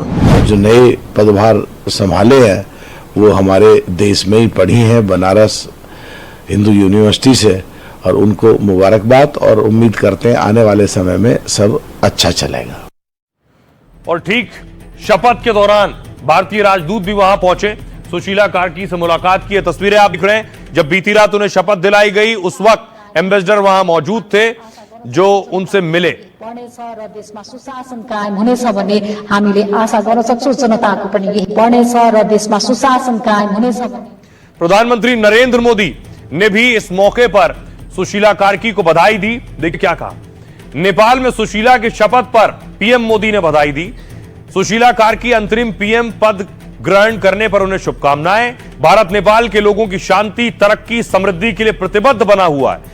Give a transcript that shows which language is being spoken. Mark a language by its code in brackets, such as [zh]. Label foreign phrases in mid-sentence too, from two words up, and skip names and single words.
[hi] जो नए पदभार संभाले हैं वो हमारे देश में ही पढ़ी हैं, बनारस हिंदू यूनिवर्सिटी से, और उनको मुबारकबाद और उम्मीद करते हैं आने वाले समय में सब अच्छा चलेगा। और ठीक शपथ के दौरान भारतीय राजदूत भी वहां पहुंचे। सुशीला कार्की से मुलाकात की तस्वीरें आप दिख रहे हैं। जब बीती रात उन्हें शपथ दिलाई गई, उस वक्त एम्बेसडर वहां मौजूद थे जो उनसे मिले। [ne] देशमा सुशासन कायम हुनेछ भन्ने हामीले आशा गर्न सक्छौं। जनताको पनि यही बढ्नेछ र देशमा सुशासन कायम हुनेछ भन्ने। [hi] प्रधानमंत्री नरेंद्र मोदी ने भी इस मौके पर सुशीला कार्की को बधाई दी। देखिए क्या कहा। नेपाल में सुशीला की शपथ पर पीएम मोदी ने बधाई दी। सुशीला कार्की अंतरिम पीएम पद ग्रहण करने पर उन्हें शुभकामनाएं। भारत नेपाल के लोगों की शांति, तरक्की, समृद्धि के लिए प्रतिबद्ध बना हुआ है।